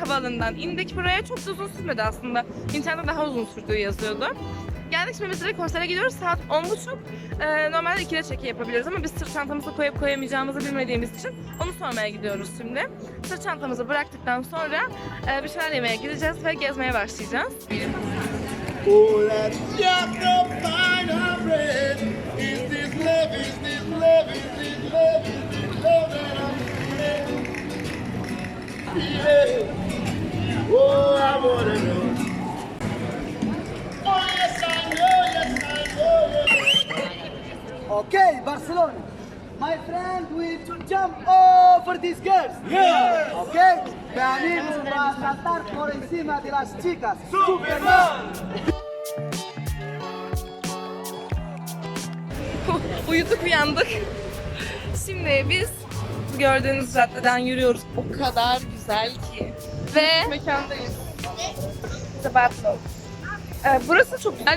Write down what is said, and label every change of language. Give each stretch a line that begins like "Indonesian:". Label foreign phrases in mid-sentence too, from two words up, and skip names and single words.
Turkish: Havaalanından indik buraya. Çok da uzun sürmedi aslında. İnternette daha uzun sürdüğü yazıyordu. Geldik, şimdi biz direkt konsere gidiyoruz. Saat 10.30. Normalde 2'de check-in yapabiliriz ama biz sırt çantamızı koyup koyamayacağımızı bilmediğimiz için onu sormaya gidiyoruz şimdi. Sırt çantamızı bıraktıktan sonra bir şeyler yemeye gideceğiz ve gezmeye başlayacağız.
English: Oh, let's just find our bread. Is this love, is this love, is this love, is this love that I'm feeling? Yeah. Oh, I wanna know. Oh, yes, I know, yes, I know, yes. Okay, Barcelona. My friend will to jump over these girls. Yeah. Okay?
Spanish: Venimos a saltar por encima de las chicas. Superman.
Turkish: Uyuduk, uyandık. Şimdi biz gördüğünüz caddeden yürüyoruz. O kadar güzel ki. Ve Mekandayız. Sebastian. Burası çok güzel.